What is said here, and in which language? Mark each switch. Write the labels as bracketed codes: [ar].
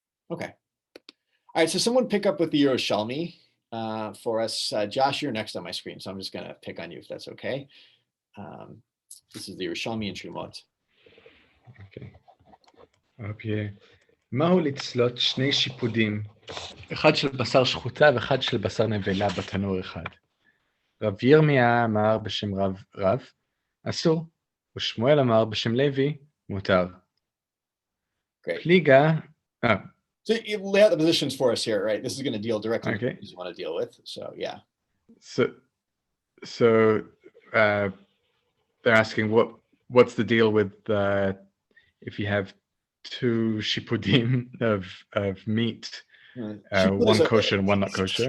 [en] Okay. All right, so someone pick up with the Yerushalmi for us. Josh, you're next on my screen, so I'm just going to pick on you if that's okay. This is the Yerushalmi and Trumot. [he] אוקיי. מהו לצלות שני שיפודים, אחד של בשר שחוטה ואחד של בשר נבלה בתנור אחד? רב ירמיה אמר בשם רב, אסור, ושמואל אמר בשם לוי, מותר. פליגה, [en] So you lay out the positions for us here, right? This is going to deal directly with what you want to deal with. So yeah. So they're asking what's the deal with if you have two shipudim of meat, one kosher and one not kosher.